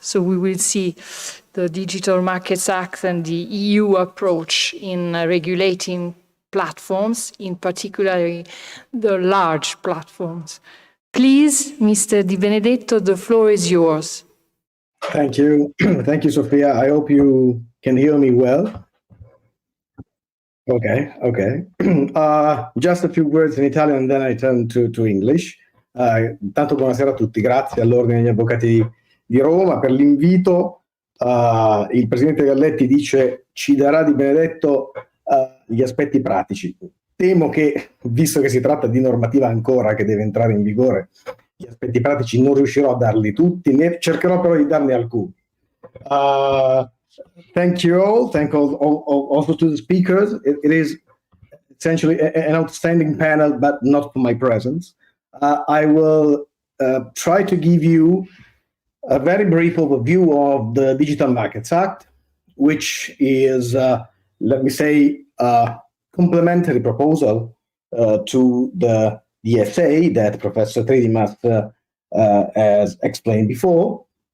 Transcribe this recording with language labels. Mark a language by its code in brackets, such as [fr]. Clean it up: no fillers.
[en] So we will see the Digital Markets Act and the EU approach in regulating platforms, in particular the large platforms. Please, Mr. Di Benedetto, the floor is yours. Thank you. Thank you, Sophia. I hope you can hear me well. Okay. Just a few words in Italian and then I turn to English. [it] Intanto buonasera a tutti, grazie all'Ordine degli Avvocati di Roma per l'invito. Il Presidente Galletti dice ci darà Di Benedetto gli aspetti pratici. Temo che, visto che si tratta di normativa ancora che deve entrare in vigore, gli aspetti pratici non riuscirò a darli tutti, ne cercherò però di darne alcuni. [en] Thank you all. Thank also to the speakers. It is essentially an outstanding panel, but not for my presence. I will try to give you a very brief overview of the Digital Markets Act, which is, let me say, a complementary proposal to the DSA that Professor Tridimas has explained before.